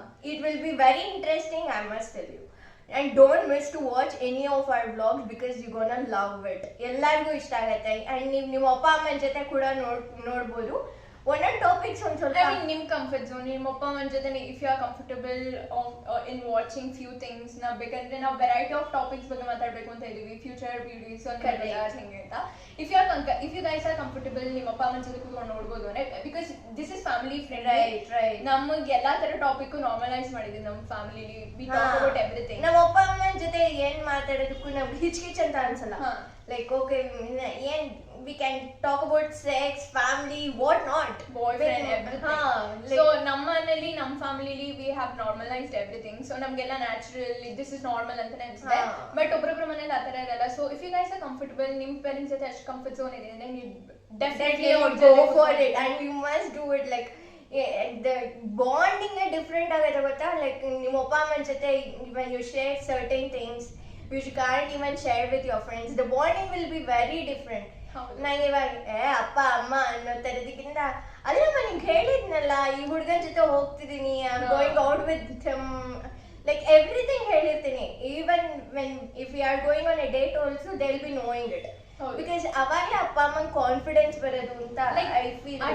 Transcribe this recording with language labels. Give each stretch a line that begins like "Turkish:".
English: It will be very interesting, I must tell you. And don't miss to watch any of our vlogs because you're gonna love it.
Kannada: ಎಲ್ಲರಿಗೂ ಇಷ್ಟ ಆಗುತ್ತೆ. And ನೀವು ನಿಮ್ಮ ಅಪ್ಪ ಅಮ್ಮನ ಜೊತೆ ಕೂಡ ನೋಡ್ಬೋದು. ಒಂದೊಂದು ಟಾಪಿಕ್ಸ್ ಒಂದು ಸ್ವಲ್ಪ ನಿಮ್ ಕಂಫರ್ಟ್ ಝೋನ್, ನಿಮ್ಮ ಅಪ್ಪ ಅಮ್ಮನ ಜೊತೆ
English: If you are comfortable in watching few things.
Kannada: ನಾವು ಬೇಕಂದ್ರೆ ನಾವು
English: variety of topics
Kannada: ಬಗ್ಗೆ ಮಾತಾಡ್ಬೇಕು ಅಂತ ಇದೀವಿ,
English: future videos
Kannada: ಹೆಂಗೆ ಅಂತ.
English: if you guys are comfortable
Kannada: ನಿಮ್ಮ ಅಪ್ಪ ಅಮ್ಮನ ಜೊತೆ ಕೂತ್ಕೊಂಡು ನೋಡ್ಬೋದು ಅಂದ್ರೆ,
English: Because this is family friend.
Kannada: ನಮಗೆ ಎಲ್ಲಾ ತರ ಟಾಪಿಕ್ ನಾರ್ಮಲೈಸ್ ಮಾಡಿದೀವಿ ನಮ್ಮ ಫ್ಯಾಮಿಲಿಲಿ.
English: We talk about everything.
Kannada: ನಮ್ಮ ಅಪ್ಪ ಅಮ್ಮನ ಜೊತೆ ಏನ್ ಮಾತಾಡೋದಕ್ಕೂ ನಮ್ಗೆ ಹಿಚ್ಕಿಚ್ ಅಂತ ಅನ್ಸಲ್ಲ.
English: Like okay ಏನ್ we can talk about sex, family, what not, boyfriend, everything. So
Kannada: ನಮ್ಮ ಮನೆಯಲ್ಲಿ ನಮ್ಮ ಫ್ಯಾಮಿಲಿಲಿ
English: we have normalized everything.
Kannada: So ನಮಗೆಲ್ಲ ನ್ಯಾಚುರಲ್,
English: this is normal
Kannada: ಅಂತ ಅನ್ಸುತ್ತೆ. ಬಟ್ ಒಬ್ಬೊಬ್ಬರ ಮನೇಲಿ ಆ ಥರ ಇರಲ್ಲ.
English: so if you guys are comfortable,
Kannada: ನಿಮ್ಮ ಪೇರೆಂಟ್ಸ್ ಜೊತೆ ಅಷ್ಟು ಕಂಫರ್ಟ್ ಝೋನ್ ಇದೆ ಅಂದ್ರೆ ನೀವು definitely
English: go for it and you must do it. Like the bonding different
Kannada: ಆಗುತ್ತೆ ಗೊತ್ತಾ.
English: like
Kannada: ನಿಮ್ಮ ಅಪ್ಪ ಅಮ್ಮನ ಜೊತೆ
English: when you share certain things which you can't even share with your friends, the bonding will be very different.
Kannada: ನಂಗೆ ಇವಾಗ ಅಪ್ಪ ಅಮ್ಮ ಅನ್ನೋ ತರದಕ್ಕಿಂತ ಅಲ್ಲಮ್ಮ ನಿಮ್ಗೆ ಹೇಳಿದ್ನಲ್ಲ ಈ ಹುಡುಗನ ಜೊತೆ ಹೋಗ್ತಿದ್ದೀನಿ,
English: I am going out with him,
Kannada: like everything ಹೇಳಿರ್ತೀನಿ.
English: Even when if you are going on a date also they will be knowing it.
Kannada: Because ಅವಾಗಲೇ ಅಪ್ಪ ಅಮ್ಮಂಗೆ ಕಾನ್ಫಿಡೆನ್ಸ್ ಬರೋದು ಅಂತ
English: I feel.